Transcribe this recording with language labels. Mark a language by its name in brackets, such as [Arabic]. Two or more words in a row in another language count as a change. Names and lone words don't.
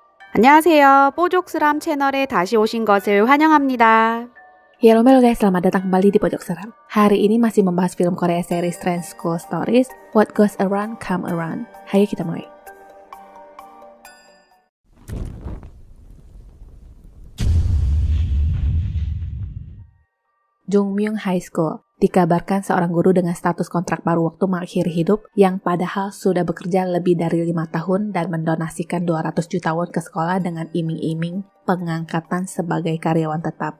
[Korean] 안녕하세요. 뽀족스람 채널에 다시 오신 것을 환영합니다. [Indonesian] Halo guys, selamat datang kembali di Pojok Seram. Hari ini masih membahas film Korea series Trend School Stories, What Goes Around Come Around. Hayo kita mulai. Jungmyung High School. Dikabarkan seorang guru dengan status kontrak baru waktu mengakhiri hidup yang padahal sudah bekerja lebih dari 5 tahun dan mendonasikan 200 juta won ke sekolah dengan iming-iming pengangkatan sebagai karyawan tetap.